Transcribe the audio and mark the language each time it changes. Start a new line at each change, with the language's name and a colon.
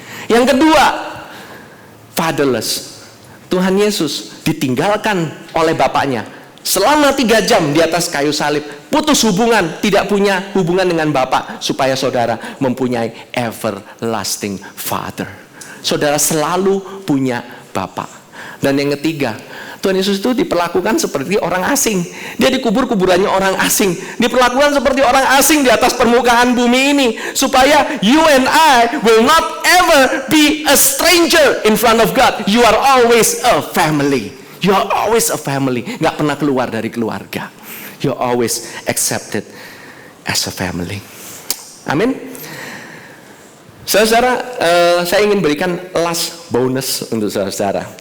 Indonesian: Yang kedua, fatherless. Tuhan Yesus ditinggalkan oleh bapaknya selama 3 jam di atas kayu salib, putus hubungan, tidak punya hubungan dengan bapak, supaya saudara mempunyai
English: everlasting father.
Indonesian: Saudara selalu punya bapak. Dan yang ketiga, Tuhan Yesus itu diperlakukan seperti orang asing. Dia dikubur kuburannya orang asing. Diperlakukan seperti orang asing di atas permukaan bumi ini.
English: Supaya you and I will not ever be a stranger in front of God. You are always a family. You are always a family.
Indonesian: Gak pernah keluar dari keluarga.
English: You are always accepted as a family.
Indonesian: Amin. Saudara, saya ingin berikan
English: last bonus
Indonesian: untuk saudara.